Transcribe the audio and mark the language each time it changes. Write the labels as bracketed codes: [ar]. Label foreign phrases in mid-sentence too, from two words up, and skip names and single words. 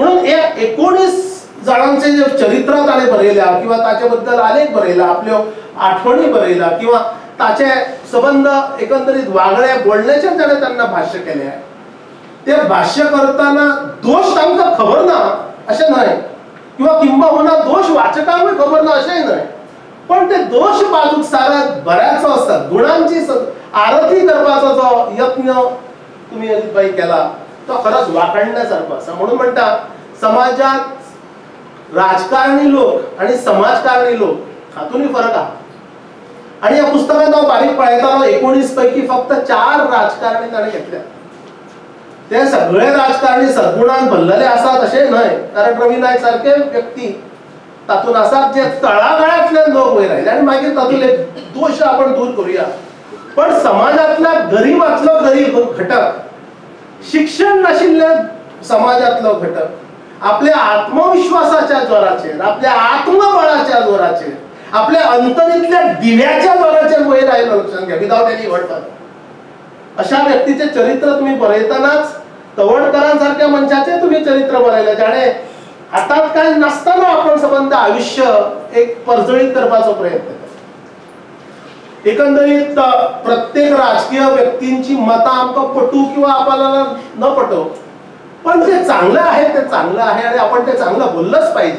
[kok] म्हणून हे 19 जणांचे जे चरित्र ताणे बरयल्या, किंवा ताच्याबद्दल आलेख बरयला, आपल्यो आठवणी बरयला, किंवा ताचे संबंध एकंदरीत वागड्या बोलण्याचे ताणे त्यांना भाष्य केले. ते भाष्य करताना दोष तांकां खबर ना अशें न्हय, किंवा किंबहुना दोष वाचकांकूय खबर ना अशेंय न्हय. पण ते दोष बाजूक सारत बऱ्याच असतात. गुणांची आरती करपाचा जो यत्न तुम्ही अजितबाई केला तो खरंच वाखाणण्यासारखा असा. [mr] म्हणून म्हणता समाजात राजकारणी लोक आणि समाजकारणी लोक हातूनही फरक आहे. [kok] आणि या पुस्तकात हांव बारीक पळयतालो 19 पैकी फक्त 4 राजकारणी ताणें घेतल्या. ते सगळे राजकारणी सद्गुणान भरलेले आसात अशें न्हय, कारण रवी नायक सारखे व्यक्ती तातून आसात जे तळागाळांतल्यान लोक वयर आयले आनी मागीर तातूंतले दोश आपण दूर करूया. पण समाजातल्या गरीबातलो गरीब घटक, शिक्षण नाशिल्ल्या समाजातलो घटक, आपल्या आत्मविश्वासाच्या जोराचेर, आपल्या आत्मबळाच्या जोराचेर, आपल्या अंतरीतल्या दिव्याच्या जोराचेर वयर आयलो. लक्षात घ्या, [en] without any word. [kok] अशा व्यक्तीचे चरित्र तुम्ही बरयतानाच तवडकरांसारख्या मनशाचे तुम्ही चरित्र बरयले, जाणे हातात काय नसताना आपण संबंध आयुष्य एक परजळीत करपाचो प्रयत्न केला. [mr] एकंदरीत प्रत्येक राजकीय व्यक्तींची मतं आमकां पटू किंवा आपल्याला न पटो, पण जे चांगलं आहे ते चांगलं आहे आणि आपण ते चांगलं बोललंच पाहिजे.